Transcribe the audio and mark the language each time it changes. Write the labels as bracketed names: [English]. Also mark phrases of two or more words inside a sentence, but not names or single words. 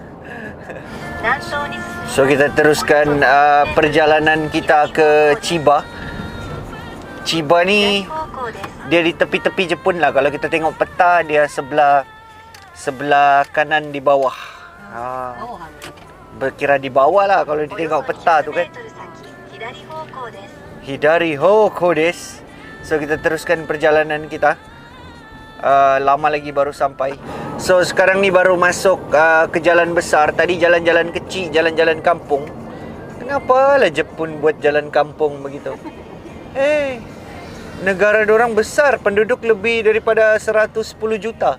[Malay] So kita teruskan perjalanan kita ke Chiba. Chiba ni dia di tepi-tepi Jepun lah. Kalau kita tengok peta, dia sebelah kanan di bawah. Berkira di bawah lah kalau ditengok peta tu kan. [Japanese] 左方向です. [Malay] So kita teruskan perjalanan kita. Lama lagi baru sampai. So sekarang ni baru masuk ke jalan besar. Tadi jalan-jalan kecil, jalan-jalan kampung. Kenapa lah Jepun buat jalan kampung begitu? Negara dorang besar, penduduk lebih daripada 110 juta.